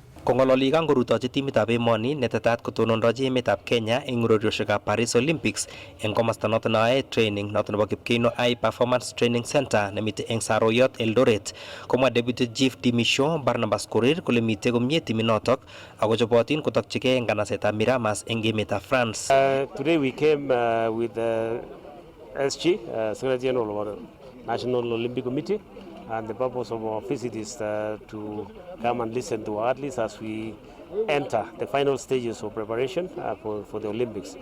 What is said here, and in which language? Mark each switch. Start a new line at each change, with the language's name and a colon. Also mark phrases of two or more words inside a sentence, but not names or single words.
Kalenjin: Kongololi kangorutochi timitab emoni netetat kotonondochi emetab Kenya eng urerioshekab Paris Olympics eng komosta noto noe training noto nebo Kipkeino High Performance Training Center nemite eng Saroyot Eldoret. Komwa Deputy Chief Dimisho Barnabas Korir kole mite komie timinotok ako chobotin kotokchigei eng kanasetab Miramas eng emetab France.
English: Today we came with the SG, Secretary General of the National Olympic Committee, and the purpose of our visit is to come and listen to our athletes as we enter the final stages of preparation for the Olympics.